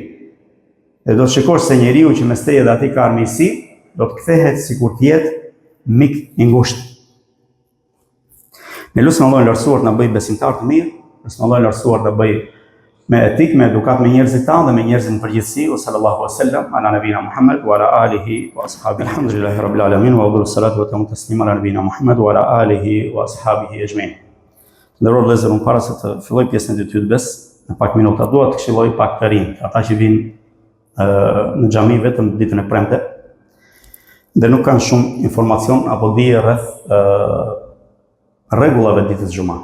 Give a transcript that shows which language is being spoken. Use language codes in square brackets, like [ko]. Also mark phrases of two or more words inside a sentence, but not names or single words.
[sq] Dhe do të shikosh se njeriu që mes teje dhe atij ka armiqësi, do të kthehet sikur të jetë mik i ngushtë. Ne lutem Allahun e lartësuar të na bëjë besimtar të mirë, lutem Allahun e lartësuar të bëjë me etik, me edukat me njerëzit tanë dhe me njerëzit në përgjithësi. [ar] صلى الله عليه وسلم على نبينا محمد وعلى آله وأصحابه. الحمد لله رب العالمين وأفضل الصلاة وأتم التسليم على نبينا محمد وعلى آله وأصحابه أجمعين. [sq] Ndëror vëllezër, unë para se të filloj pjesën e dytë bes, në pak minuta dua të këshilloj pak të rinj, ata që vinë në xhami vetëm ditën e premte, dhe nuk kanë shumë informacion apo dije rreth rregullave të ditës xumë.